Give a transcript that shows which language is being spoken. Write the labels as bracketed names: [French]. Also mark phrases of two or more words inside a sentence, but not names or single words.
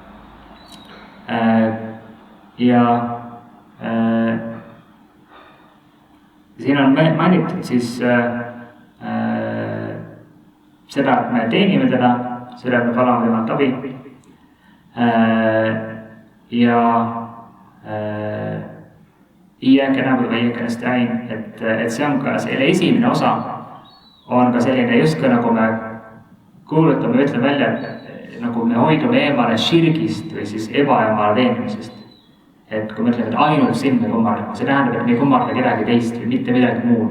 [Estonian] Ja siin on mainitud siis seda, et me teenime teda, seda, et me palume temalt abi ja [Arabic] إياك نعبد وإياك نستعين, [Estonian] et see on ka selle esimene osa on ka selline justkui nagu me kuulutame, ütleme välja, et nagu me hoidume eemale širgist või siis ebaemale teenimisest. Et kui me ütleme, et ainult sind me kummardame, see tähendab, et me ei kummarda kedagi teist või mitte midagi muud.